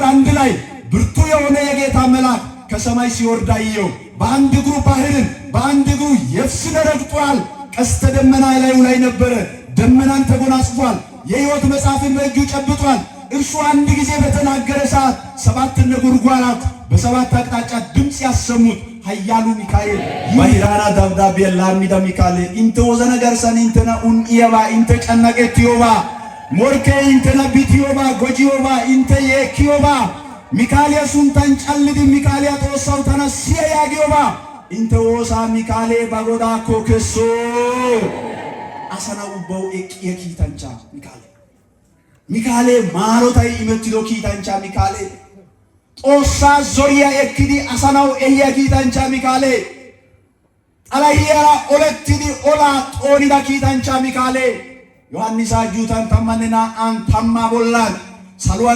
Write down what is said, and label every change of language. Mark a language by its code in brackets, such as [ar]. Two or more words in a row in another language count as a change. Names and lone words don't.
[am] 1 ላይ ብርቱ የሆነ የጌታ መልአክ ከሰማይ ሲወርድ አየው። በአንድ እግሩ ባህርን በአንድ እግሩ የብስን ረግጧል። ቀስተ ደመና ላዩ ላይ ነበረ። ደመናን ተጎናጽፏል። የሕይወት መጽሐፍን በእጁ ጨብጧል። እርሱ አንድ ጊዜ በተናገረ ሰዓት 7 ነጎድጓዳት በሰባት አቅጣጫ ድምፅ ያሰሙት ኃያሉ ሚካኤል [wal] ባይራና ደብዳቤ ላሚዳ ሚካኤል እንተ ወዘነ ገርሰን እንተና ኡንኢየባ እንተ ጨነቀትዮባ ሞርኬ እንተና ቢትዮባ ጎጂዮባ እንተ የኪዮባ ሚካኤል ሱንታን ጨልድ ሚካኤል ያተወሳው ተነሲያ ያጊዮባ እንተ ወሳ ሚካኤል ባጎዳ ኮከሶ አሰናው በው የኪታንቻ ሚካኤል ማሮታይ ኢመትዶ ኪታንቻ ሚካኤል ጦሳ ዞሪያ የክዲ አሰናው ኤያ ኪታንቻ ሚካኤል አላየራ ኦለትዲ ኦላ ጦኒዳ ኪታንቻ ሚካኤል ዮሐንስ አጁታን ተማንና አንተማ ቦላን ሰልዋን